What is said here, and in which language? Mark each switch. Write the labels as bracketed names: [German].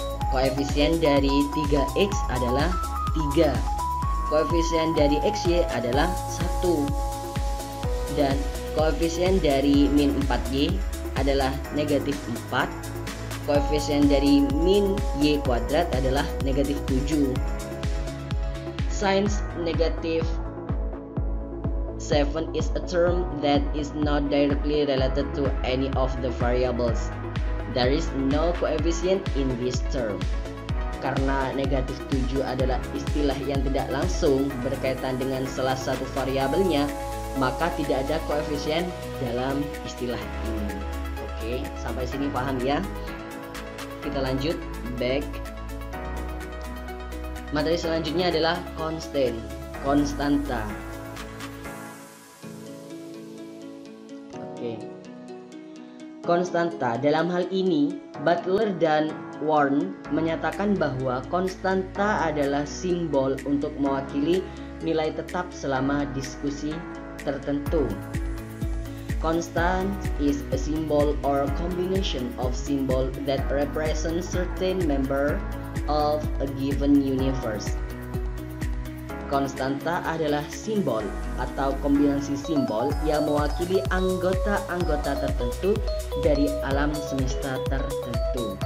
[Indonesian] Koefisien dari 3x adalah 3. Koefisien dari xy adalah 1. Dan koefisien dari min 4y adalah negatif 4. Koefisien dari min y kuadrat adalah negatif 7. [English] Since negative 7 is a term that is not directly related to any of the variables, there is no coefficient in this term. [Indonesian] Karena negatif 7 adalah istilah yang tidak langsung berkaitan dengan salah satu variabelnya, maka tidak ada koefisien dalam istilah ini. Oke, sampai sini paham ya? Kita lanjut back. Materi selanjutnya adalah constant, konstanta. Oke. Konstanta dalam hal ini Butler dan Warren menyatakan bahwa konstanta adalah simbol untuk mewakili nilai tetap selama diskusi tertentu. [English] Constant is a symbol or combination of symbol that represent certain member of a given universe. [Indonesian] Konstanta adalah simbol atau kombinasi simbol yang mewakili anggota-anggota tertentu dari alam semesta tertentu.